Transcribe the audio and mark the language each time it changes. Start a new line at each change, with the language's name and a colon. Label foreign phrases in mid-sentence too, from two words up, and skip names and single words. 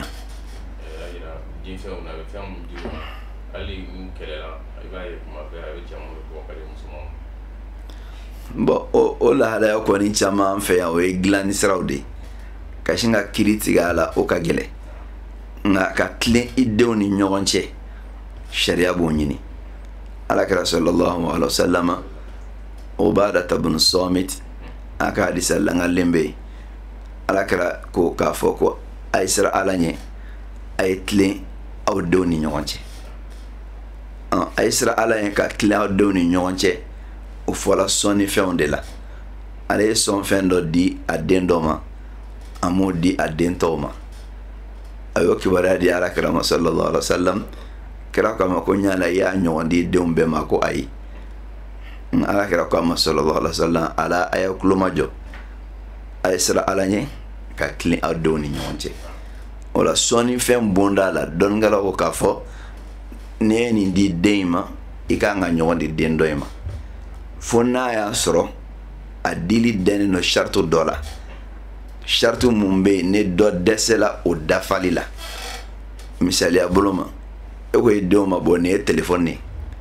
Bambara: a yira jinfɛnw na a bɛ fɛn mun di u ma hali n'u kɛlɛla i b'a ye kuma bɛɛ a bɛ cɛmanw de bɔ ka di musomanw. bon o lahalaya kɔni caman an fɛ yan o ye dilanni siraw de ka sin ka kiri tigɛ a la o ka gɛlɛn nka ka tilen i denw ni ɲɔgɔn cɛ sariya b'o ɲini alakira
Arabic: صلى الله عليه وسلم
Bambara: Ubadata bin Samit a ka hadisa langalen bɛ yen alakira ko k'a fɔ ko a ye sira ala ɲɛ a ye tilen aw denw ni ɲɔgɔn cɛ a ye sira ala ɲɛ ka tilen aw denw ni ɲɔgɔn cɛ o fɔla sɔnni fɛnw de la ale ye sɔn fɛn dɔ di a den dɔ ma a m'o di a den tɔw ma a y'o kibaruya di alakira ma
Arabic: صلى الله عليه وسلم
Bambara: kira ko a ma ko ɲala i y'a ɲɔgɔn di denw bɛɛ ma ko ayi alakira ko a ma
Arabic: صلى الله عليه وسلم
Bambara: ala a ye kulo majɔ a ye sira ala ɲɛ ka tilen aw denw ni ɲɔgɔn cɛ o la sɔnni fɛn bonda la dɔnnikɛlaw ko k'a fɔ ne ye nin di den in ma i kan ka ɲɔgɔn di den dɔ in ma fo n'a y'a sɔrɔ a dili dɛnnen do sartu dɔ la sartu mun bɛ yen ne dɔ dɛsɛla o dafali la misaliya bolo ma e ko i denw ma bɔ nin ye telefɔni ye